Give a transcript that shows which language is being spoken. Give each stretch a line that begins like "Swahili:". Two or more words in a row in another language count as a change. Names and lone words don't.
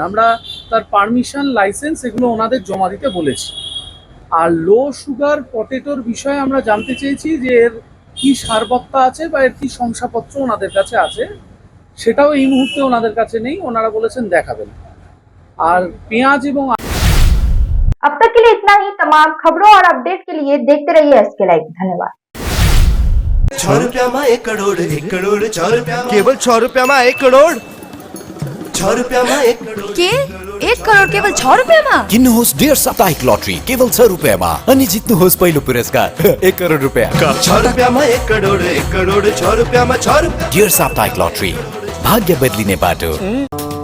Bangla: আমরা তার পারমিশন, লাইসেন্স এগুলো ওনাদের জমা দিতে বলেছি। আর লো সুগার পটেটোর বিষয়ে আমরা জানতে চেয়েছি যে এর কী সারবত্তা আছে বা এর কী শংসাপত্র ওনাদের কাছে আছে, সেটাও এই মুহূর্তে ওনাদের কাছে নেই, ওনারা বলেছেন দেখাবেন। আর পেঁয়াজ এবং
Hindi: अब तक के लिए इतना ही। तमाम खबरों और अपडेट के लिए देखते रहिए SK लाइव। धन्यवाद। 6 रुपया में 1 करोड़ 1 करोड़ 6 रुपया केवल 6 रुपया में 1 करोड़ 6 रुपया में 1 करोड़ के 1 करोड़ केवल 6 रुपयामा?
Nepali: किन्नुहोस् डेढ साप्ताहिक लटरी केवल 6 रुपियाँमा अनि जित्नुहोस् पहिलो पुरस्कार 1 करोड रुपियाँ।
Hindi: 6 रुपया में 1 करोड़ 6 रुपया में 6 रुपया
Nepali: डेढ साप्ताहिक लटरी भाग्य बदलिने बाटो।